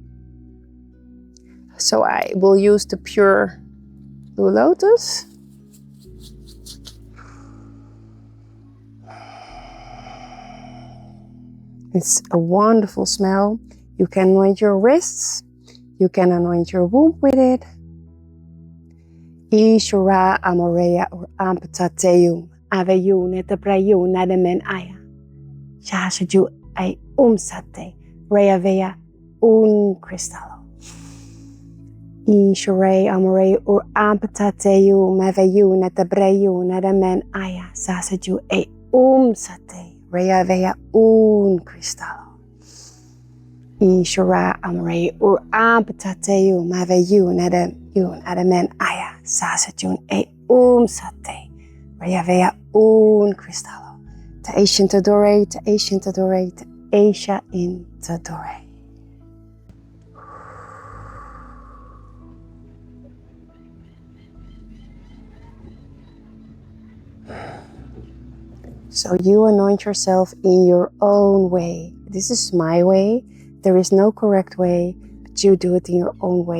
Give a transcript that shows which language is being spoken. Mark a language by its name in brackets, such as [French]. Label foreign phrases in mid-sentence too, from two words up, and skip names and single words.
[English] So I will use the pure Blue Lotus. It's a wonderful smell. You can anoint your wrists. You can anoint your womb with it. Ishura amorea or ampatateum aveyu netaprayu nadamen aya. Shashaju ay umsate reavea un crystal. Ishurei amorei ur ampatateu maveyu netabreyu nadamen aya sasaju e sate reavea un crystal. Ishura amorei ur ampatateu maveyu nadamen aya sasaju e sate reavea un crystal. Te Asian Tadore, te Asian Tadore, te Asia in Tadore. So you anoint yourself in your own way. This is my way. There is no correct way, but you do it in your own way.